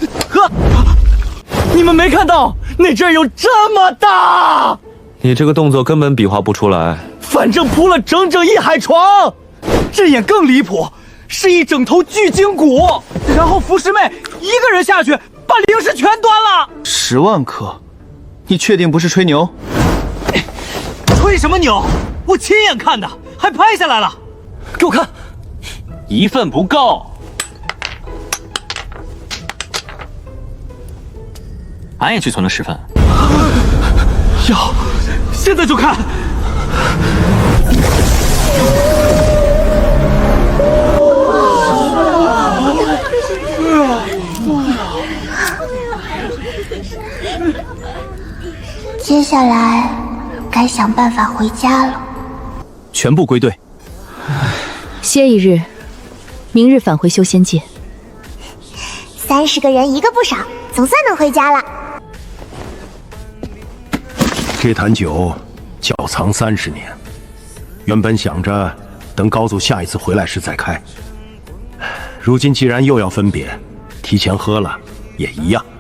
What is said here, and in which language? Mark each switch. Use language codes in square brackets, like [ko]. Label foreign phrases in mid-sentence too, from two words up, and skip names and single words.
[zh] 你們沒看到那陣有這麼大？你這個動作根本比劃不出來。反正鋪了整整一海床，陣眼更離譜，是一整頭巨鯨骨，然後浮師妹一個人下去把靈石全端了。 10萬顆，你確定不是吹牛？吹什麼牛？我親眼看的，還拍下來了。給我看。一份不夠，俺也去存了10份。要，現在就看。接下來該想辦法回家了。全部歸隊。歇一日，明日返回修仙界。 30個人一個不少，總算能回家了。這壇酒窖藏30年，原本想着等高祖下一次回來時再開，如今既然又要分別，提前喝了也一樣。